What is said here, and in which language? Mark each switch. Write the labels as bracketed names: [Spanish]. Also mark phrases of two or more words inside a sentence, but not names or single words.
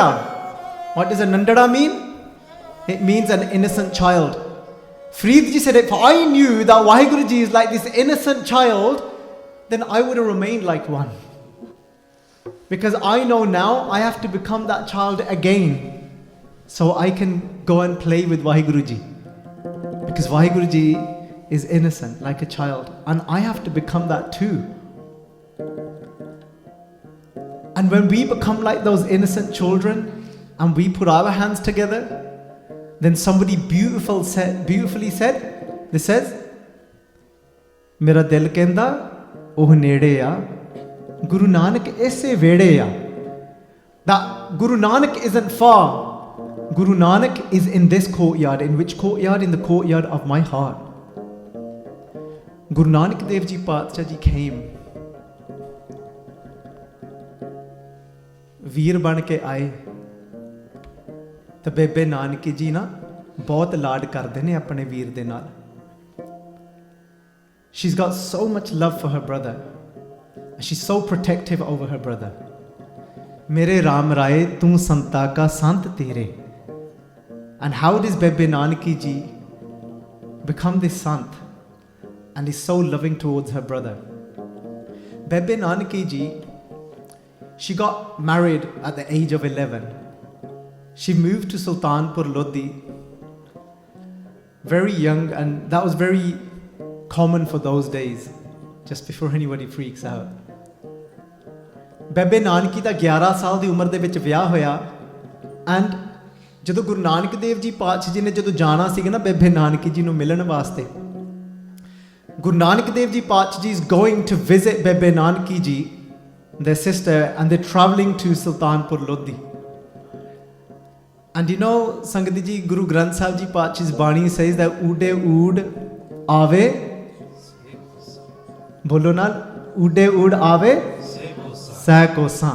[English] What does a nandada mean? It means an innocent child. Farid ji said, if I knew that Vaheguru ji is like this innocent child, then I would have remained like one. Because I know now I have to become that child again. so I can go and play with Vaheguru Ji. Because Vaheguru Ji is innocent, like a child. And I have to become that too. And when we become like those innocent children and we put our hands together, then somebody beautifully said, this says, [Punjabi] ਮੇਰਾ ਦਿਲ ਕਹਿੰਦਾ, ਉਹ ਨੇੜੇ ਆ, ਗੁਰੂ ਨਾਨਕ ਇਸੇ ਵਿਹੜੇ ਆ. [English] That Guru Nanak isn't far. Guru Nanak is in this courtyard. In which courtyard? In the courtyard of my heart. Guru Nanak Dev Ji Paatshah Ji came. [Punjabi] ਵੀਰ ਬਣ ਕੇ ਆਏ ਤੇ ਬੇਬੇ ਨਾਨਕੀ ਜੀ ਨਾ ਬਹੁਤ ਲਾਡ ਕਰਦੇ ਨੇ ਆਪਣੇ ਵੀਰ ਦੇ ਨਾਲ. [English] She's got so much love for her brother. She's so protective over her brother. [Punjabi] ਮੇਰੇ ਰਾਮ ਰਾਏ ਤੂੰ ਸੰਤਾ ਕਾ ਸੰਤ ਤੇਰੇ. [English] And how does Bebe Nanaki ji become this sant and is so loving towards her brother? Bebe Nanaki ji, she got married at the age of 11. She moved to Sultanpur Lodi very young, and that was very common for those days, just before anybody freaks out. [Punjabi] Bebe Nanaki da 11 ਸਾਲ ਦੀ ਉਮਰ ਦੇ ਵਿੱਚ ਵਿਆਹ ਹੋਇਆ, and ਜਦੋਂ ਗੁਰੂ ਨਾਨਕ ਦੇਵ ਜੀ ਪਾਤਸ਼ਾਹ ਜੀ ਨੇ ਜਦੋਂ ਜਾਣਾ ਸੀਗਾ ਨਾ ਬੇਬੇ ਨਾਨਕੀ ਜੀ ਨੂੰ ਮਿਲਣ ਵਾਸਤੇ, ਗੁਰੂ ਨਾਨਕ ਦੇਵ ਜੀ ਪਾਤਸ਼ਾਹ ਜੀ [English] is going to visit Bebe Nanaki ji, their sister, and they're traveling to Sultanpur Lodi. And you know, Sangati ji, Guru Granth Sahib Ji Paatshah's Bani says that [Punjabi] ਉਡੇ ਊਡ ਆਵੈ, ਬੋਲੋ ਨਾ, ਉਡੇ ਊਡ ਆਵੈ ਸਕੋਸਾ.